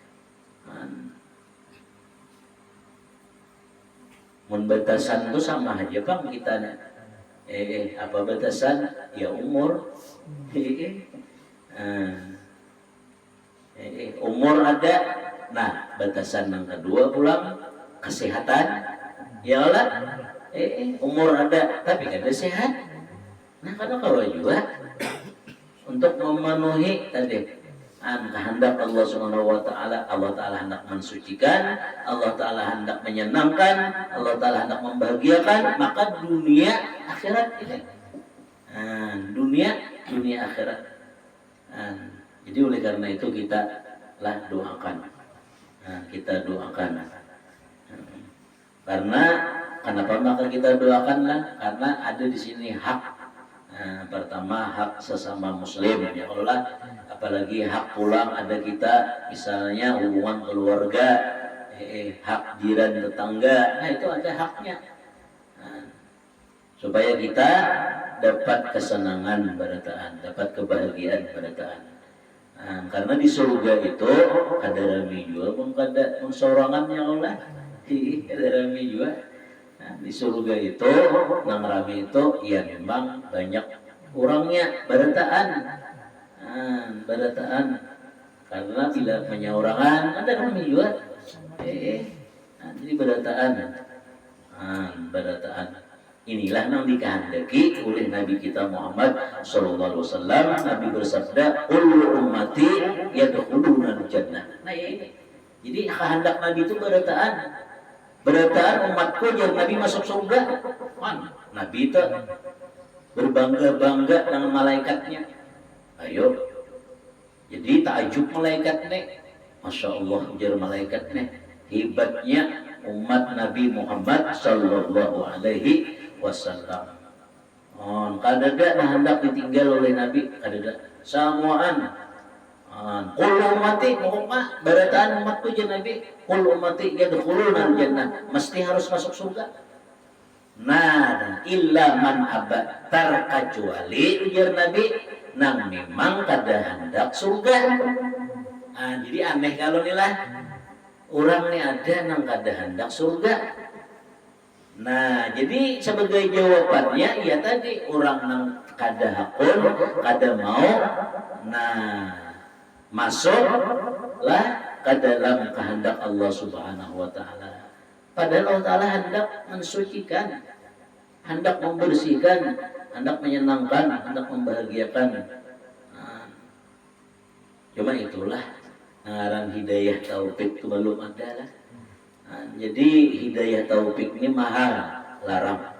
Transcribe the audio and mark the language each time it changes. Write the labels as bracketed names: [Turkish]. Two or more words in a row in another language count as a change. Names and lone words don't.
[Banjar] Mun batasan itu sama aja Bang kita. [Indonesian] Apa batasan? Ya umur. Umur ada. Nah, batasan yang kedua pulang kesehatan. [Arabic] Ya Allah. [Banjar] Umur ada tapi kada sehat. Nah, kada kawa juga untuk memenuhi tadi kehendak [Arabic] الله سبحانه وتعالى. [Indonesian] Allah taala hendak mensucikan, Allah taala hendak menyenangkan, Allah taala hendak membahagiakan, maka dunia akhirat ini. Dunia akhirat. Jadi oleh karena itu kita lah doakan. Kita doakan. Karena kenapa maka kita doakanlah? Karena ada di sini hak. Pertama hak sesama muslim, [Arabic] يا الله, [Indonesian] apalagi hak pulang ada kita, misalnya hubungan keluarga, hak jiran tetangga, nah itu ada haknya. Supaya kita dapat kesenangan berataan, dapat kebahagiaan berataan. [Banjar] Karena di surga itu ada rami juga, bukan ada sorangan [Arabic] يا الله, [Banjar] ada rami juga. Di surga itu nang rami itu ya memang banyak orangnya berataan, karena tidak penyaurangan ada rami juga. [Indonesian] Jadi berataan. Inilah yang dikehendaki oleh Nabi kita Muhammad [Arabic] صلى الله عليه وسلم. [Indonesian] Nabi bersabda, [Arabic] "كل أمتي يدخلون الجنة." [Indonesian] Nah ini. Jadi kehendak Nabi itu berataan umatku jadi Nabi masuk surga. Nabi itu berbangga-bangga dengan malaikatnya. Ayo. Jadi takjub malaikatnya. [Arabic] ما شاء الله [Indonesian] ujar malaikatnya. Hebatnya umat Nabi Muhammad [Arabic] صلى الله عليه وسلم. [Banjar] Kadada nah hendak ditinggal oleh Nabi, kadada samuan. [Arabic] كل أمتي محمد [Banjar] barataan umatku je Nabi, [Arabic] كل أمتي يدخلون الجنة, [Indonesian] mesti harus masuk surga. [Banjar] Nah, [Arabic] إلا من أبى, [Banjar] terkecuali ujar Nabi nang memang kada hendak surga. Jadi aneh kalau nilah orang ni ada nang kada hendak surga. Nah, jadi sebagai jawabannya ya tadi orang nang kada hakun, kada mau, nah masuklah ke dalam kehendak [Arabic] الله سبحانه وتعالى. [Indonesian] Padahal Allah taala hendak mensucikan, hendak membersihkan, hendak menyenangkan, hendak membahagiakan. [Banjar] Cuma itulah ngaran hidayah taufik itu belum ada lah. [Indonesian] Jadi hidayah taufik ini mahal, larang.